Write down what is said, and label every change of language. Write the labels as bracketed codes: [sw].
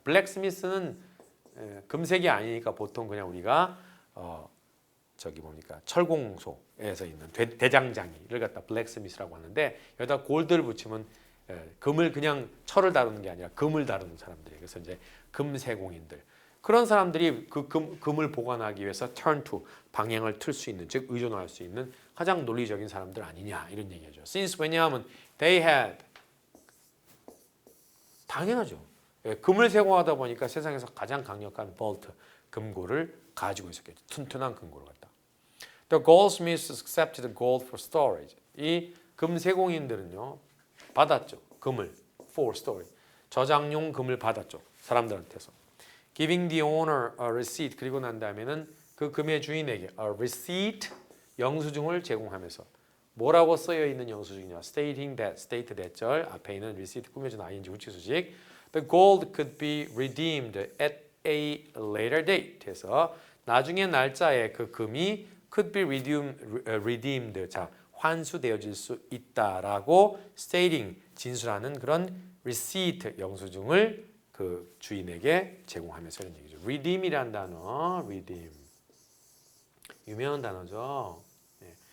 [ko] 블랙스미스는 금색이 아니니까 보통 그냥 우리가 저기 뭡니까 철공소에서 있는 대장장이를 갖다 블랙스미스라고 하는데 여기다 골드를 붙이면 금을 그냥 철을 다루는 게 아니라 금을 다루는 사람들이에요. 그래서 이제 금세공인들 그런 사람들이 그 금을 보관하기 위해서 [en] turn to [ko] 방향을 틀 수 있는 즉 의존할 수 있는 가장 논리적인 사람들 아니냐 이런 얘기죠. [en] Since [ko] 왜냐하면 [en] they had [ko] 당연하죠. 금을 세공하다 보니까 세상에서 가장 강력한 볼트 금고를 가지고 있었겠죠. 튼튼한 금고를 갖다. [en] The goldsmiths accepted gold for storage. [ko] 이 금세공인들은요 받았죠. 금을 [en] for storage. [ko] 저장용 금을 받았죠. 사람들한테서. [en] Giving the owner a receipt. [ko] 그리고 난 다음에는 그 금의 주인에게 [en] a receipt [ko] 영수증을 제공하면서 뭐라고 쓰여 있는 영수증이냐? [en] Stating that, state that절 [ko] 앞에 있는 [en] receipt [ko] 꾸며진 [en] ing [ko] 후치수직. [en] The gold could be redeemed at a later date. [ko] 해서 나중에 날짜에 그 금이 [en] could be redeemed. [ko] 자, 환수되어질 수 있다라고 [en] stating [ko] 진술하는 그런 receipt 영수증을 그 주인에게 제공하면서 이런 얘기죠. redeem이란 단어, redeem 유명한 단어죠. 네.